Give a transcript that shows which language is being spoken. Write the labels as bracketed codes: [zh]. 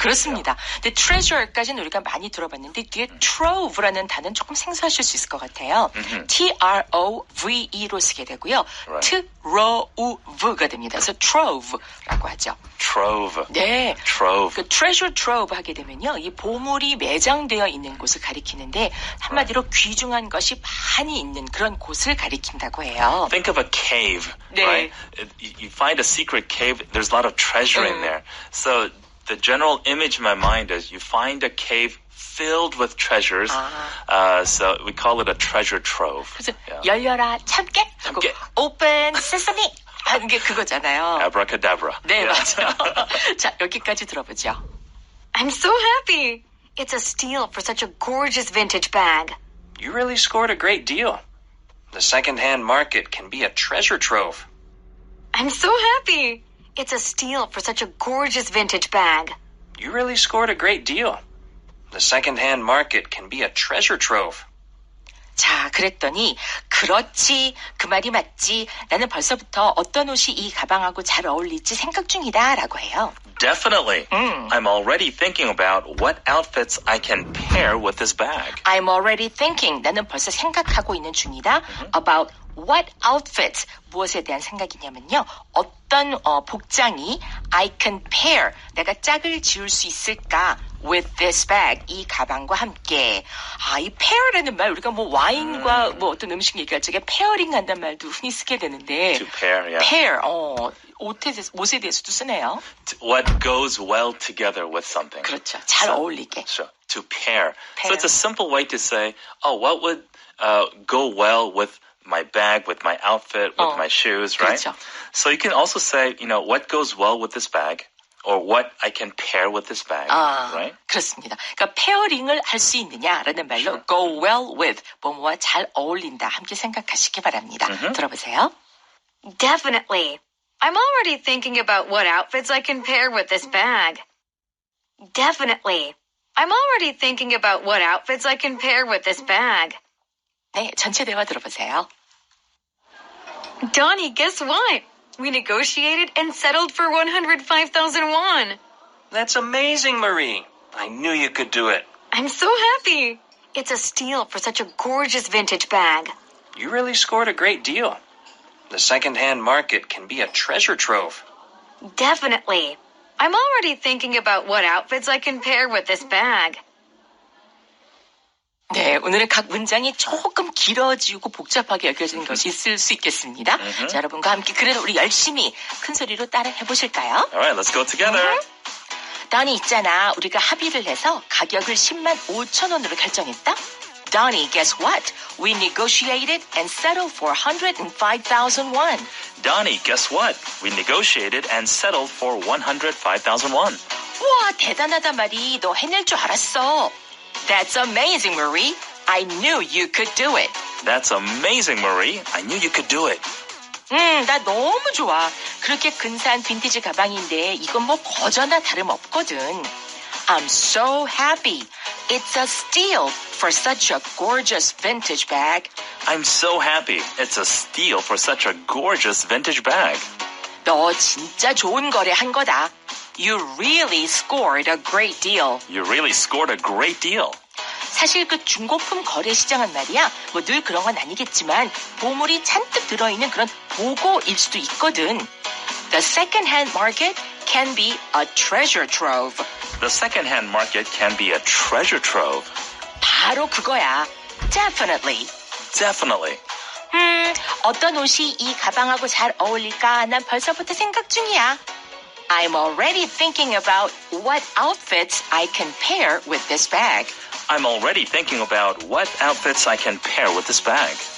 [ko] 그렇습니다. 근데 treasure까지는 우리가 많이 들어봤는데 뒤에 trove라는 단어는 조금 생소하실 수 있을 것 같아요. T-R-O-V-E로 쓰게 되고요. [en] Right. [ko] T-R-O-V가 됩니다. 그래서 trove라고 하죠. [en] Trove. [ko] 네. [en] Trove. [ko] 그 treasure trove 하게 되면요. 이 보물이 매장되어 있는 곳을 가리키는데 한마디로 귀중한 것이 많이 있는 그런 곳을 가리킨다고 해요. [en] Think of a cave, [ko] 네. [en] right? You find a secret cave, there's a lot of treasure in there. So the general image in my mind is you find a cave filled with treasures. So we call it a treasure trove. [ko] 그래서 [en] Yeah. [ko] 열려라 참깨 하고 참깨. [en] open sesame [ko] 하는 게 그거잖아요. [en] Abracadabra. [ko] 네, [en] Yeah. [ko] 맞아요. 자, 여기까지 들어보죠. [en] I'm so happy. It's a steal for such a gorgeous vintage bag. You really scored a great deal. The second-hand market can be a treasure trove. I'm so happy. It's a steal for such a gorgeous vintage bag. You really scored a great deal. The second-hand market can be a treasure trove. [ko] 자, 그랬더니 그렇지, 그 말이 맞지. 나는 벌써부터 어떤 옷이 이 가방하고 잘 어울릴지 생각 중이다 라고 해요. [en] Definitely. I'm already thinking about what outfits I can pair with this bag. I'm already thinking. [ko] 나는 벌써 생각하고 있는 중이다. [en] About what outfits. [ko] 무엇에 대한 생각이냐면요. 어떤 복장이 [en] I can pair. [ko] 내가 짝을 지을 수 있을까? [en] With this bag. [ko] 이 가방과 함께. 아, 이 pair라는 말 우리가 뭐 와인과 뭐 어떤 음식 얘기할 적에 페어링 한다는 말도 흔히 쓰게 되는데. [en] To pair, yeah. [ko] pair. 옷에 대해서도 쓰네요. [en] What goes well together with something. [ko] 그렇죠. 잘 어울리게. [en] Sure. To pair. Pair. So it's a simple way to say, what would go well with my bag, with my outfit, with my shoes, right? [ko] 그렇죠. [en] So you can also say, what goes well with this bag, or what I can pair with this bag, right? [ko] 그렇습니다. 그러니까 페어링을 할 수 있느냐라는 말로 [en] go well with, [ko] 뭐뭐와 잘 어울린다. 함께 생각하시기 바랍니다. 들어보세요. [en] Definitely. I'm already thinking about what outfits I can pair with this bag. Definitely. I'm already thinking about what outfits I can pair with this bag. [ko] 네, 전체 대화 들어보세요. [en] Donnie, guess what? We negotiated and settled for 105,000 won. That's amazing, Marie. I knew you could do it. I'm so happy. It's a steal for such a gorgeous vintage bag. You really scored a great deal. The second-hand market can be a treasure trove. Definitely. I'm already thinking about what outfits I can pair with this bag. [ko] 네, 오늘은 각 문장이 조금 길어지고 복잡하게 여겨지는 것이 있을 수 있겠습니다. 자, 여러분과 함께 그래도 우리 열심히 큰 소리로 따라 해보실까요? [en] All right, let's go together. [ko] Donnie 있잖아. 우리가 합의를 해서 가격을 10만 5천 원으로 결정했다. [en] Donnie, guess what? We negotiated and settled for 105,000 won. Donnie, guess what? We negotiated and settled for 105,000 won. [ko] 우와, 대단하다 말이. 너 해낼 줄 알았어. [en] That's amazing, Marie. I knew you could do it. That's amazing, Marie. I knew you could do it. [ko] 나 너무 좋아. 그렇게 근사한 빈티지 가방인데 이건 뭐 거저나 다름없거든. [en] I'm so happy. It's a steal for such a gorgeous vintage bag. I'm so happy. It's a steal for such a gorgeous vintage bag. [ko] 너 진짜 좋은 거래 한 거다. [en] You really scored a great deal. You really scored a great deal. [ko] 사실 그 중고품 거래 시장은 말이야. 뭐 늘 그런 건 아니겠지만 보물이 잔뜩 들어있는 그런 보고일 수도 있거든. [en] The second-hand market can be a treasure trove. The second-hand market can be a treasure trove. [ko] 바로 그거야. [en] Definitely. Definitely. [ko] 어떤 옷이 이 가방하고 잘 어울릴까? 난 벌써부터 생각 중이야. [en] I'm already thinking about what outfits I can pair with this bag. I'm already thinking about what outfits I can pair with this bag.